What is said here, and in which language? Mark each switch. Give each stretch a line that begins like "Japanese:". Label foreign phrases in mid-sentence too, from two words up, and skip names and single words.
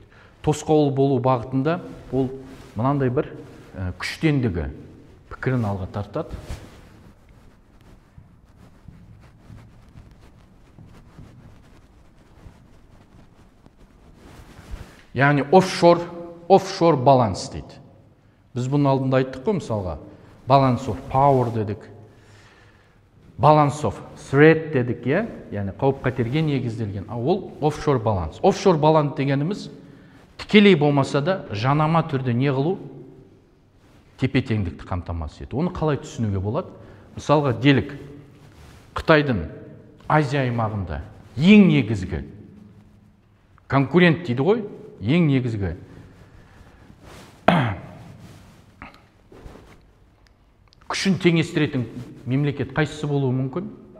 Kazakh: Тосқауыл болу бағытында ол мынандай бір күштендігі пікірін алға тартады. Яғни офшор баланс дейді. Біз бұның алдында айттық қой, мысалға,
English: balance of power
Kazakh: дедік,
English: balance of threat
Kazakh: дедік, яғни қауіп-қатерге негізделген. Ол офшор баланс. Офшор баланс дегеніміз тікелей болмаса да жанама түрде не қылу? Тепе-теңдікті қамтамасыз ету. Оны қалай түсінуге болады? Мысалға, делік, Қытайдың Азия аймағында ең негізгі конкурент дейді ғой, ең негізгі күшін теңестіретін мемлекет қайсысы болуы мүмкін?